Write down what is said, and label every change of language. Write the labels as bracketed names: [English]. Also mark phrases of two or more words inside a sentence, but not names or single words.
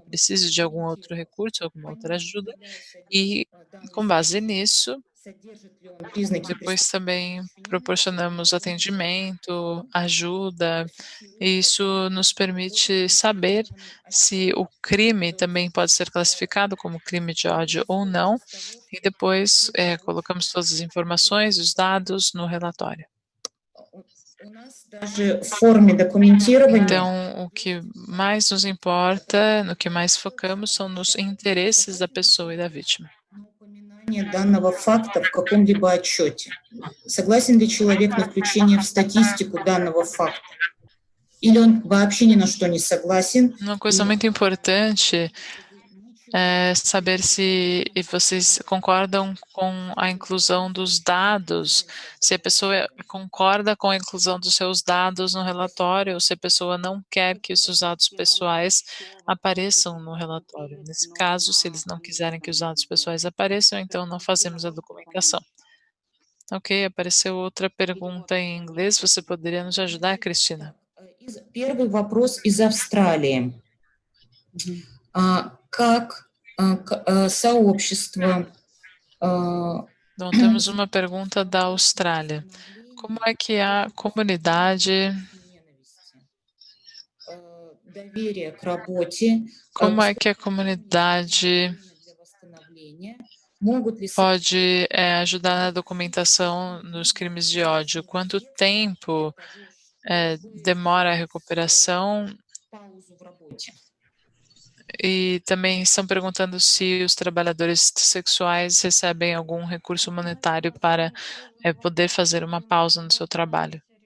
[Portuguese] precise de algum outro recurso, alguma outra ajuda, e com base nisso, depois também proporcionamos atendimento, ajuda, e isso nos permite saber se o crime também pode ser classificado como crime de ódio ou não, e depois colocamos todas as informações, os dados no relatório. Então, o que mais nos importa, no que mais focamos, são nos interesses da pessoa e da vítima. [Russian] данного факта в каком-либо отчете. Согласен ли человек на включение в статистику данного факта? Или он вообще ни на что не согласен? [Portuguese] Uma coisa muito importante é saber se vocês concordam com a inclusão dos dados, se a pessoa concorda com a inclusão dos seus dados no relatório, ou se a pessoa não quer que os seus dados pessoais apareçam no relatório. Nesse caso, se eles não quiserem que os dados pessoais apareçam, então não fazemos a documentação. Ok, apareceu outra pergunta em inglês. Você poderia nos ajudar, Cristina? [Russian] Первый вопрос из Австралии. Как сообщество... [Portuguese] Então, temos uma pergunta da Austrália. Como é que a comunidade... [Russian] доверие к работе... [Portuguese] Como é que a comunidade pode ajudar na documentação nos crimes de ódio? Quanto tempo demora a recuperação? E também estão perguntando se os trabalhadores sexuais recebem algum recurso monetário para poder fazer uma pausa no seu trabalho.